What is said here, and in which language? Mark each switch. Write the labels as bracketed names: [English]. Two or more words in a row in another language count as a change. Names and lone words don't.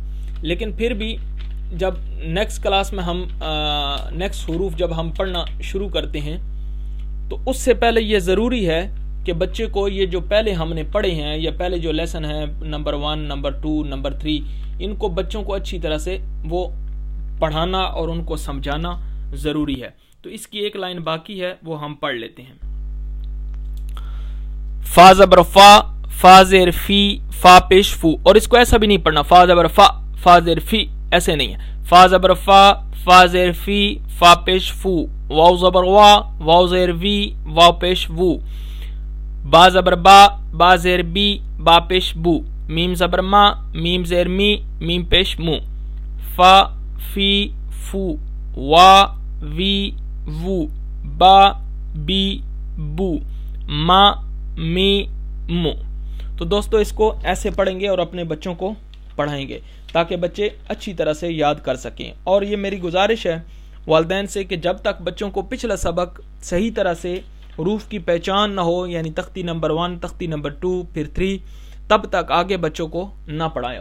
[Urdu] لیکن پھر بھی جب نیکسٹ کلاس میں ہم نیکسٹ حروف جب ہم پڑھنا شروع کرتے ہیں تو اس سے پہلے یہ ضروری ہے کہ بچے کو یہ جو پہلے ہم نے پڑھے ہیں یا پہلے جو لیسن ہیں نمبر 1 نمبر 2 نمبر 3 ان کو بچوں کو اچھی طرح سے وہ پڑھانا اور ان کو سمجھانا ضروری ہے. تو اس کی ایک لائن باقی ہے وہ ہم پڑھ لیتے ہیں. فا زبر فا فا زیر فی فا پیش فو. اور اس کو ایسا بھی نہیں پڑھنا فا زبر فا فا زیر فی, ایسے نہیں ہے. فا زبر فا فا زیر فی فا پیش فو. واو زبر وا واو زیر وی واو پیش وو. با زبر با با زیر بی با پیش بو. میم زبر ما میم زیر می میم پیش مو. فا فی فو وا وی وو با بی بو ما می مو. تو دوستو اس کو ایسے پڑھیں گے اور اپنے بچوں کو پڑھائیں گے تاکہ بچے اچھی طرح سے یاد کر سکیں. اور یہ میری گزارش ہے والدین سے کہ جب تک بچوں کو پچھلا سبق صحیح طرح سے حروف کی پہچان نہ ہو, یعنی تختی نمبر 1 تختی نمبر 2 پھر 3, تب تک آگے بچوں کو نہ پڑھائیں.